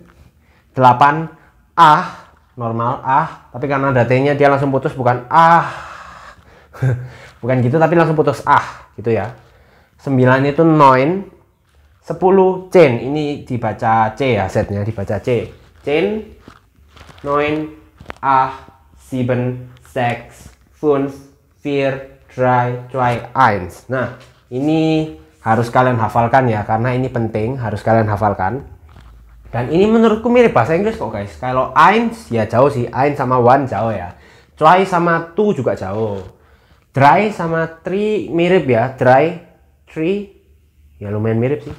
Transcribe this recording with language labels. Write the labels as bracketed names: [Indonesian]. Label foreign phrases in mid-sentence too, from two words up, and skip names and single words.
[Indonesian] 8 normal tapi karena ada T-nya dia langsung putus, bukan bukan gitu, tapi langsung putus gitu ya. [German] 9 itu neun. [Indonesian] 10 chain, ini dibaca C ya, setnya dibaca C. [German] Chain, neun, sieben, sechs, fünf, vier, drei, zwei, eins. [Indonesian] Nah, ini harus kalian hafalkan ya, karena ini penting, harus kalian hafalkan. Dan ini menurutku mirip bahasa Inggris kok guys. Kalau eins ya jauh sih, eins sama one jauh ya. Zwei sama two juga jauh. Drei sama three mirip ya, drei, three ya lumayan mirip sih.